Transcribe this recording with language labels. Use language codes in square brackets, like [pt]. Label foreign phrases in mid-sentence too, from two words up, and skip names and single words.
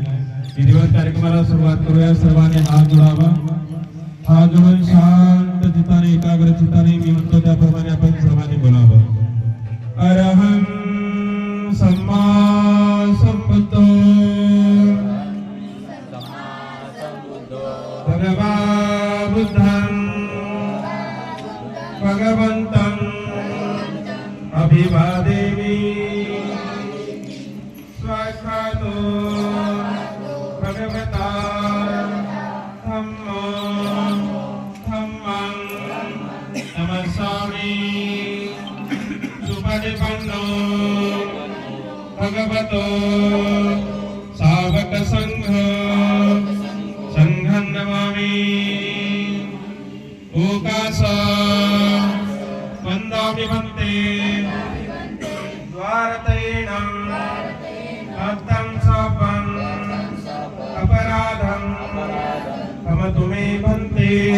[mr] विधिवत कार्यक्रमाला सुरुवात करूया. सर्वांनी हात जोडावा. हात जोडून शांत चित्ताने एकाग्र चित्ताने मी म्हणतो त्याप्रमाणे आपण सर्वांनी बोलावं. [pi] अरहं सम्मा संबुद्धो भगवा बुद्धं भगवन्तं अभिवादेमि. स्वाक्षातो भगवता धम्मं नमस्सामि. सुपटिपन्नो भगवतो सावक संघं नमामि. ओकास वन्दामि भन्ते द्वारतैनं भक्तं सपं अपराधं क्षमतु मे भन्ते.